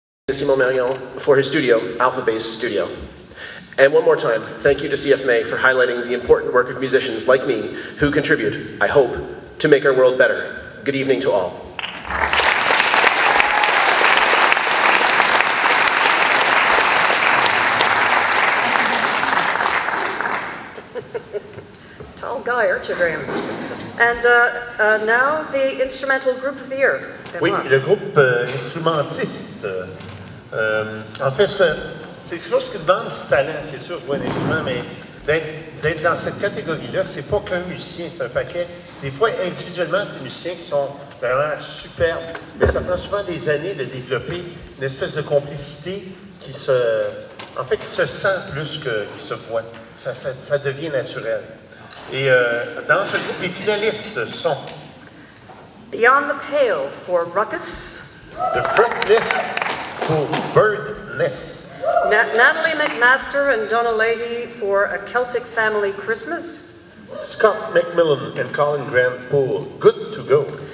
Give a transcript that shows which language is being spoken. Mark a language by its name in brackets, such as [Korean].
[English] Simon Marion for his studio, Alpha Base Studio. And one more time, thank you to CFMA for highlighting the important work of musicians like me who contribute, I hope, to make our world better. Good evening to all. Tall guy, aren't you, Graham? And now the Instrumental Group of the Year. [French] Oui, le groupe instrumentiste. En fait, c'est quelque chose qui demande du talent, c'est sûr, jouer un instrument, mais d'être dans cette catégorie-là, c'est pas qu'un musicien, c'est un paquet. Des fois, individuellement, c'est des musiciens qui sont vraiment superbes, mais ça prend souvent des années de développer une espèce de complicité qui se sent plus qu'il se voit. Ça devient naturel. Et dans ce groupe, les finalistes sont [English] Beyond the Pale for Ruckus. The Fretless for Birdness. Natalie McMaster and Donna Leahy for A Celtic Family Christmas. Scott McMillan and Colin Grant for Good to Go.